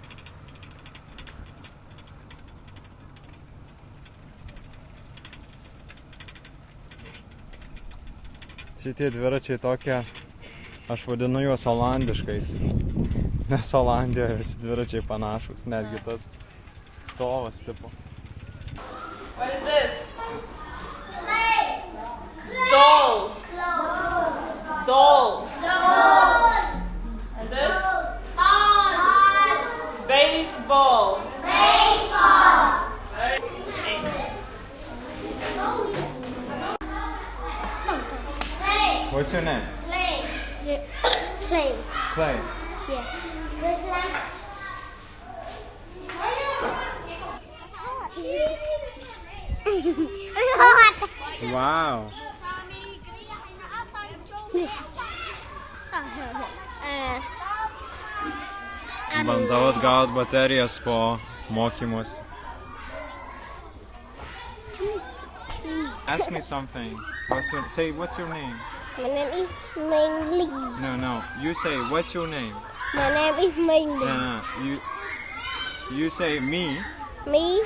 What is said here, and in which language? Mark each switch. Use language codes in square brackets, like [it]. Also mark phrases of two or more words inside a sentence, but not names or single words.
[lt] Šitie dviračiai tokie, aš vadinu juos olandiškais, nes Olandijoje visi dviračiai panašus, netgi tas stovas tipo. [en] What is this? Doll. Doll. And this? Baseball. What's your name? Clay. Yeah. Clay. Clay. Yeah. Wow. [lt] Bandau atgauti baterijas po mokymus. [en] Ask me something. What's your name? My name is Mainly. No. You say, what's your name? My name is Mainly. No. You say me. Me?